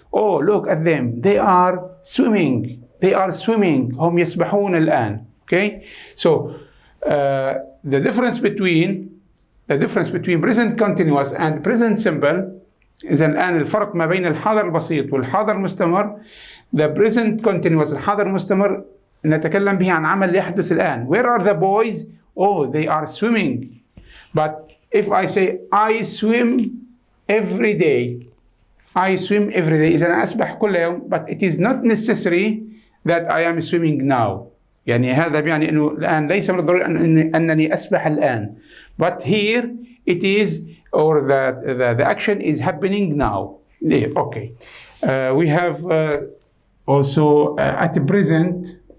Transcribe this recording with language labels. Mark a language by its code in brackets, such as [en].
[en] Oh, look at them. They are swimming. They are swimming. [ar] هم يسبحون الآن. Okay? [en] So the difference between present continuous and present simple [ar] إذا الآن الفرق ما بين الحاضر البسيط والحاضر المستمر. [en] The present continuous [ar] الحاضر المستمر نتكلم به عن عمل يحدث الآن. [en] Where are the boys? Oh, they are swimming. But if I say I swim every day, I swim every day [ar] إذا أنا أسبح كل يوم. [en] But it is not necessary that I am swimming now. [ar] يعني هذا يعني أنه الآن ليس من الضروري أنني أسبح الآن. [en] But here it is, or the action is happening now. Okay. We have also at present.